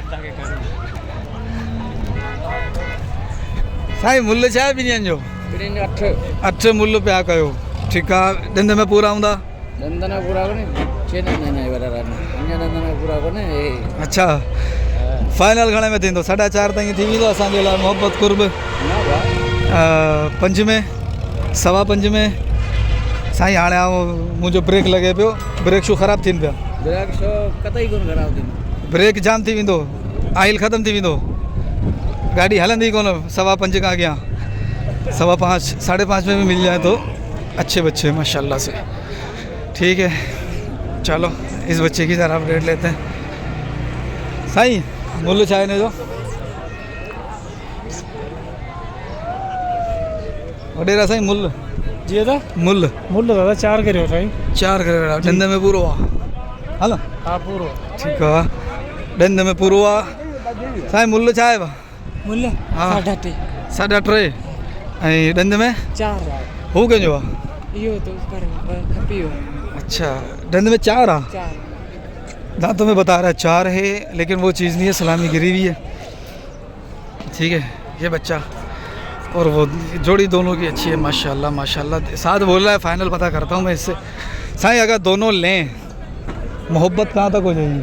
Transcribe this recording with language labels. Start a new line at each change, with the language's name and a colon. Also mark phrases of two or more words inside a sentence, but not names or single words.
Sindhi: साईं मुल्ल चाहे भी नहीं जो 8 मुल्ल पे आ कयो।
Hindi: ठीक है,
Sindhi: दंद में पूरा आऊंदा? दंद में पूरा कोने, 6 दंद में पूरा कोने। अच्छा, फाइनल घणे में थींदो? 4.5 ताईं थी वेंदो असांजे लाइ मोहब्बत कुर्ब। 5 में, 5.25 में। साईं हाणे मुंहिंजो ब्रेक लॻे पियो, ब्रेक शू ख़राबु थियनि पिया? ब्रेक शो कतई कोन ख़राबु थींदो, ब्रेक जाम थी वेंदो, आइल ख़तमु थी वेंदो, गाड़ी हलंदी कोन।
Hindi: 5.25
Sindhi: खां अॻियां
Hindi: 5.25, 5.5 में भी मिल जाए तो अच्छे बच्चे माशाल्लाह से। ठीक है, चलो इस बच्चे की ज़रा अपडेट लेते हैं।
Sindhi: साईं मुल्ल छा हिन जो? वॾेरा साईं मुल्ल? जी दादा, मुल्ल दादा 4 करियो साईं। 4 करे डंद में पूरो आहे? हलो हाँ पूरो। ठीकु आहे, डंद में पूरो आहे। साईं मुल्ल छा आहे? मुल्ल हाँ 3.5। 3.5 ऐं डंद में 4 हू कंहिंजो आहे? इहो तो पर खपियो। अच्छा, डंद में 4 आहे? 4
Hindi: दांतों में बता रहा है 4 है, लेकिन वो चीज़ नहीं है, सलामी गिरी हुई है। ठीक है, ये बच्चा और वो जोड़ी दोनों की अच्छी है माशाल्लाह माशाल्लाह। 7 बोल रहा है, फाइनल पता करता हूँ मैं इससे। साईं अगर दोनों लें मोहब्बत कहाँ तक हो जाएगी?